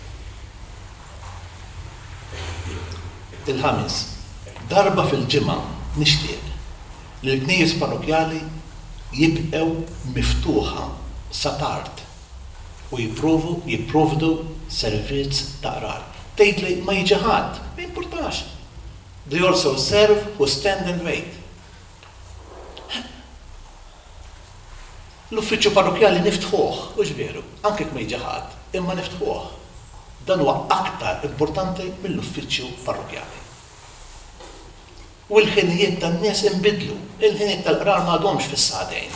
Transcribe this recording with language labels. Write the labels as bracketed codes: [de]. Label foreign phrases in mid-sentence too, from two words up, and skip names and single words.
[mt] Il-ħamis, darba fil-ġimgħa nixtieq li l-knejjes parrokjali jibqgħu miftuħa sa tard u jipprovdu servizz ta' qrar. Tgħidli ma jiġi ħadd, ma jimpurtax. [en] They also serve who stand and wait. [mt] L-uffiċċju parrokjali niftħuh, u veru, anke ma jiġi ħadd, imma niftħuh. Dan huwa aktar importanti mill-uffiċċju parrokjali. U l-ħinijiet tan-nies inbidlu, il-ħinijiet tal-qrar m'għadhomx fis-sagħtejn.